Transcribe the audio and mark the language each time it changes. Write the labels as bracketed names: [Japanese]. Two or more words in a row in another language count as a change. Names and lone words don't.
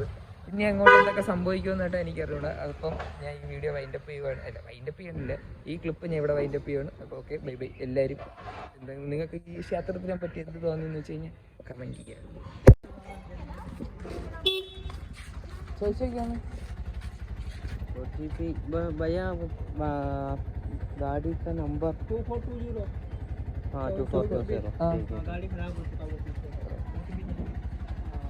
[Malayalam] ഇനി അങ്ങോട്ട് എന്തൊക്കെ സംഭവിക്കുമെന്നായിട്ട് എനിക്കറിയില്ല. അപ്പം ഞാൻ ഈ വീഡിയോ വൈൻഡപ്പ് ചെയ്യണില്ല, ഈ ക്ലിപ്പ് ഞാൻ ഇവിടെ വൈൻഡപ്പ് ചെയ്യുകയാണ്. അപ്പോൾ ഓക്കെ, [English] bye bye [Malayalam] എല്ലാവരും. നിങ്ങൾക്ക് ഈ ക്ഷേത്രത്തിനെ പറ്റി എന്ത് തോന്നിയെന്ന് വെച്ച് കഴിഞ്ഞാൽ കമൻറ്റ് ചെയ്യാം. ചോദിച്ചോക്കാണ് [Hindi] OTP भैया गाड़ी का नंबर 2420। हाँ 2420। गाड़ी खराब